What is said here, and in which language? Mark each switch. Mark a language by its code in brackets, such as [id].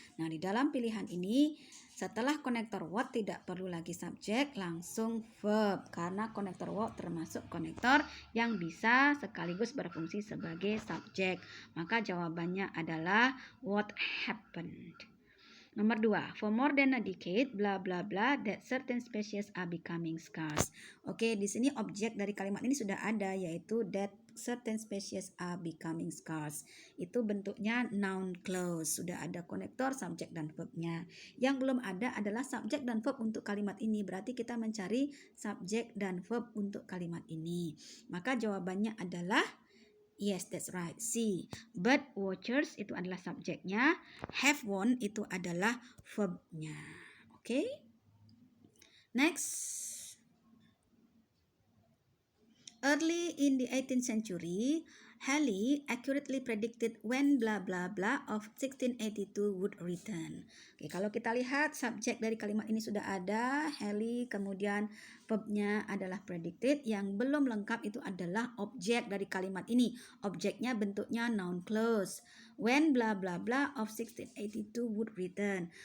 [id] Nah, di dalam pilihan ini setelah konektor what tidak perlu lagi subjek, langsung verb karena konektor what termasuk konektor yang bisa sekaligus berfungsi sebagai subjek. Maka jawabannya adalah [en] what happened. Nomor 2, for more than a decade, bla bla bla, that certain species are becoming scarce. [id] Oke, di sini objek dari kalimat ini sudah ada, yaitu [en] that certain species are becoming scarce. [id] Itu bentuknya noun clause, sudah ada konektor, subjek, dan verbnya. Yang belum ada adalah subjek dan verb untuk kalimat ini, berarti kita mencari subjek dan verb untuk kalimat ini. Maka jawabannya adalah [en] yes, that's right. [id] C. Bird watchers itu adalah subjeknya. Have won itu adalah verbnya. Oke. Next. [en] Early in the 18th century, Halley accurately predicted when blah blah blah of 1682 would return. [id] Oke, kalau kita lihat subjek dari kalimat ini sudah ada, Halley, kemudian verbnya adalah predicted. Yang belum lengkap itu adalah objek dari kalimat ini. Objeknya bentuknya noun clause. [en] When blah blah blah of 1682 would return.